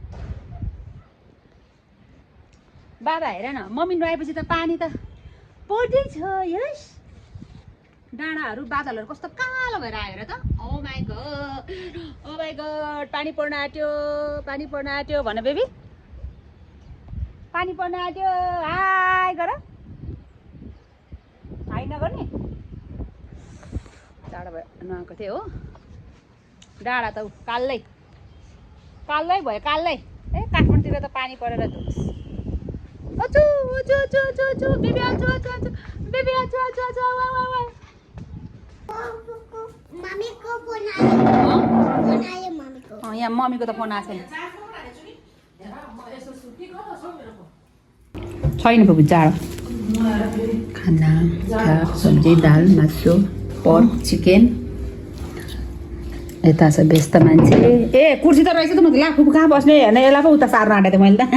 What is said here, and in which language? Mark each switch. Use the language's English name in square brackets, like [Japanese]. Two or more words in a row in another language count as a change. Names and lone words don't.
[Nepali] बाबा हेर न मम्मी नुहाएपछि त पानी त पर्दैछ यस डाँडाहरू बादलहरू कस्तो कालो भएर आएर त [English] oh my god [Nepali] पानी पर्न आँट्यो भन बेबी पानी पर्न आँट्यो हाई गर हाई नगर्ने टाढा भयो नुहाएको थिएँ हो डाँडा त कालै भयो कालै ए काठमाडौँतिर त पानी परेर धुस अचु अचु अचु अचु अचु बेबी अचु अचु अचु बेबी अचु अचु अचु वा वा वा मम्मीको फोन आयो मम्मीको यहाँ मम्मीको त फोन आएको छैन बाबु जाडो खाना भात सब्जी दाल मासु पर्क चिकन यता छ व्यस्त मान्छे ए कुर्सी त रहेछ त म त लाखु कहाँ बस्ने हेर्ने यसलाई पो उता सार्न आँटेको थिएँ मैले त